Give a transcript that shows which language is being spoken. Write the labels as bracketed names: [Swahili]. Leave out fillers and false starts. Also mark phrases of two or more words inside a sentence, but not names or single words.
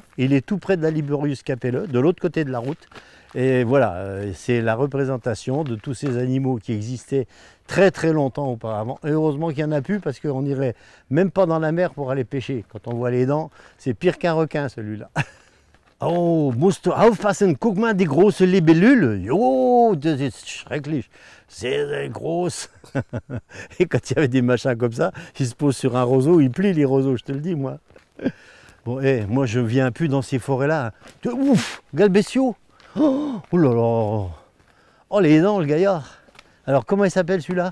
[French] Il est tout près de la Liborius Capelleux, de l'autre côté de la route. Et voilà, c'est la représentation de tous ces animaux qui existaient très très longtemps auparavant. Et heureusement qu'il n'y en a plus parce qu'on n'irait même pas dans la mer pour aller pêcher. Quand on voit les dents, c'est pire qu'un requin celui-là. [German] Oh, musst du aufpassen, guck mal die große Libellule. Jo, das ist schrecklich. Sehr groß. [French] Et quand il y avait des machins comme ça, ils se posent sur un roseau, ils plient les roseaux, je te le dis moi. Bon, moi je viens plus dans ces forêts-là. Ouf, galbétio. Oh là là. Oh les dents, le gaillard. Alors comment il s'appelle celui-là?